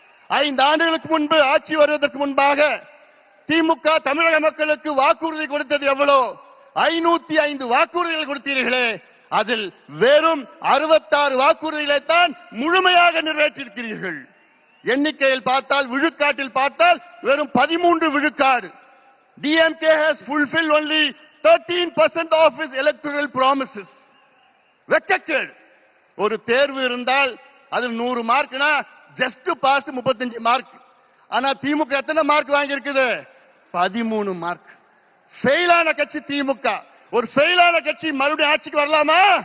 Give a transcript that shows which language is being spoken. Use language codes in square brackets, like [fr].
[ta] 5 ஆண்டுகளுக்கு முன்பு ஆட்சி வருவதற்கு முன்பாக திமுக தமிழக மக்களுக்கு வாக்குறுதி கொடுத்தது எவ்வளவு? 505 வாக்குறுதிகள் கொடுத்தீர்களே, அதில் வெறும் 66 வாக்குறுதிகளை தான் முழுமையாக நிறைவேற்றியிருக்கிறீர்கள். எண்ணிக்கையில் பார்த்தால், விழுக்காட்டில் பார்த்தால் வெறும் 13 விழுக்காடு. [en] DMK has fulfilled only 13% of its electoral promises. [ta] வெக்கக்கேடு. ஒரு தேர்வு இருந்தால் அது 100 மார்க்னா ஜஸ்ட் பாஸ் 35 மார்க். ஆனா திமுக எத்தனை மார்க் வாங்கி இருக்குது? 13 மார்க். ஃபெயிலான கட்சி திமுக. ஒரு ஃபெயிலான கட்சி மறுபடியும் ஆட்சிக்கு வரலாமா?